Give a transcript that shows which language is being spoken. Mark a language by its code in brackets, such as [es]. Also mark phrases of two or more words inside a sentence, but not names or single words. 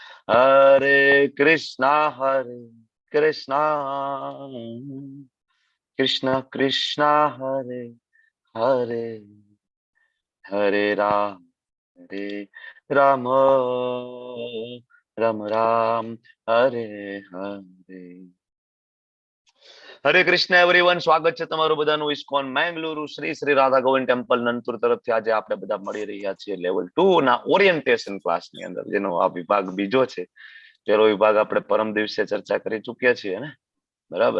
[hi] हरे कृष्णा कृष्णा कृष्णा हरे हरे, हरे राम राम राम हरे हरे. [gu] હરે કૃષ્ણ એવરીવન, સ્વાગત છે તમારું બધાનું ઇસ્કોન મેંગલુરુ શ્રી શ્રી રાધા ગોવિંદ ટેમ્પલ નંદપુર તરફથી. આજે આપણે બધા મળી રહ્યા છીએ લેવલ 2 ના [en] orientation class [gu] ની અંદર, જેનો આ વિભાગ બીજો છે. પેલો વિભાગ આપણે પરમ દિવસે ચર્ચા કરી ચુક્યા છીએ ને, બરાબર.